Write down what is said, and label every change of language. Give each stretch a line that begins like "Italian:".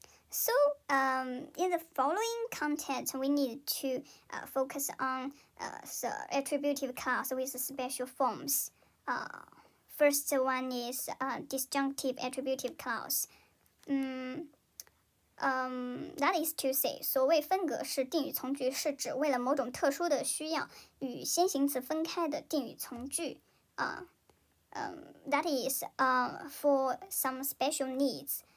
English: So in the following content, we need to focus on the attributive clause with special forms. First one is disjunctive attributive clause. That is to say,
Chinese: 所谓分隔式定语从句是指为了某种特殊的需要与先行词分开的定语从句。
English: That is for some special needs.